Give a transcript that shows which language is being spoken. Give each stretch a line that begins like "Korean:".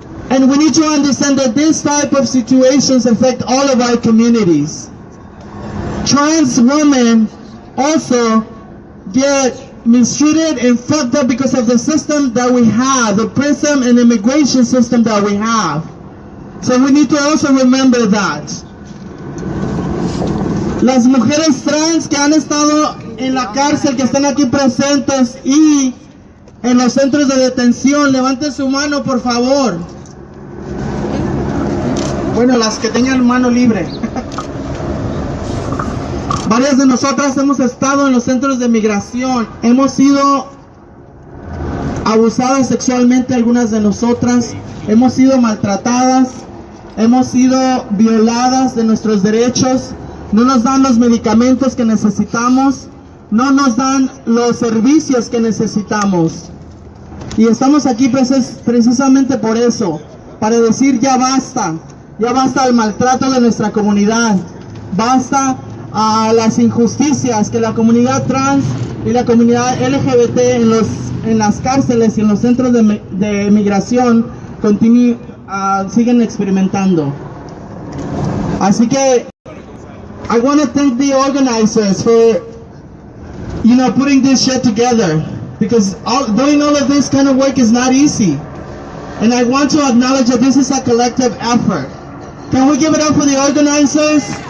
English: And we need to understand that this type of situations affect all of our communities. Trans women also get mistreated and fucked up because of the system that we have, the prison and immigration system that we have. So we need to also remember that.
Spanish: Las mujeres trans que han estado en la cárcel, que están aquí presentes y en los centros de detención, levanten su mano, por favor. Bueno, las que tengan mano libre. Varias de nosotras hemos estado en los centros de migración. Hemos sido abusadas sexualmente, algunas de nosotras. Hemos sido maltratadas. Hemos sido violadas de nuestros derechos. No nos dan los medicamentos que necesitamos. No nos dan los servicios que necesitamos. Y estamos aquí precisamente por eso. Para decir ya basta. Ya basta el maltrato de nuestra comunidad. Basta a las injusticias que la comunidad trans y la comunidad LGBT en las cárceles y en los centros de migración siguen experimentando. Así que
English: I want to thank the organizers for, putting this shit together, because doing all of this kind of work is not easy. And I want to acknowledge that this is a collective effort. Can we give it up for the organizers?